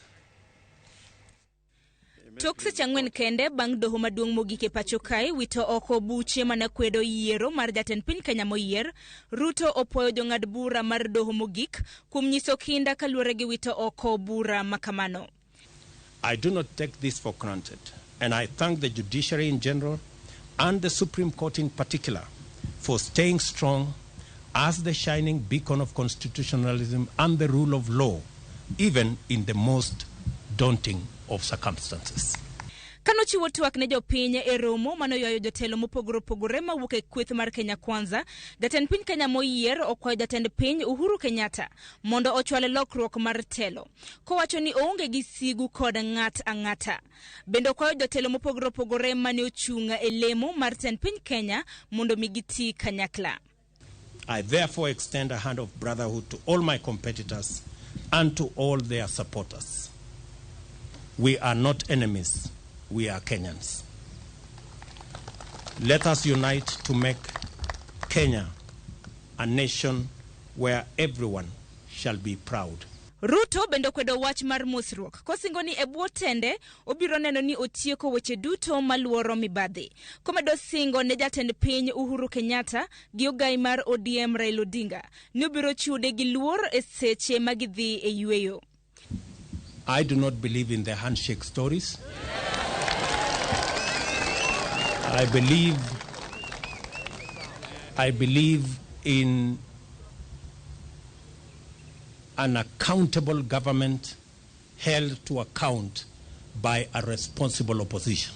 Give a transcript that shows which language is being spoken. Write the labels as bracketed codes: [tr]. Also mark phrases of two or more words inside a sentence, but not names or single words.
[luo] Tok seche 4 kende bang' doho maduong' mogik e pacho kae wito oko buche mana kwedo yiero mar jatend piny Kenya moyier, Ruto opuoyo jong'ad bura mar doho mogik kuom nyiso kinda kaluwore gi wito oko bura makamano. [en] I do not take this for granted, and I thank the judiciary in general and the Supreme Court in particular for staying strong as the shining beacon of constitutionalism and the rule of law, even in the most daunting of circumstances. [luo] Kano chiwo twak ne jopiny e romo manoywayo jotelo mopogore opogore mawuok e kweth mar Kenya Kwanza, jatend piny Kenya moyier okwayo jatend piny Uhuru Kenyatta mondo ochwal lokruok mar telo, kowacho ni oonge gi sigu kod ng'at ang'ata. Bende okwayo jotelo mopogore opogore mane ochunga e lemo mar jatend piny Kenya mondo migiti kanyakla. [en] I therefore extend a hand of brotherhood to all my competitors and to all their supporters. We are not enemies, we are Kenyans. Let us unite to make Kenya a nation where everyone shall be proud. [luo] Ruto bende kwedo wach mar mosruok, kosingo ni e bwo tende obiro neno ni otieko weche duto maluoro mibadhi. Komedo singo ne jatend piny Uhuru Kenyatta gi ogai mar ODM Raila Odinga ni obiro chude gi luor e seche magidhi e yueyo. [en] I do not believe in the handshake stories. I believe in an accountable government held to account by a responsible opposition.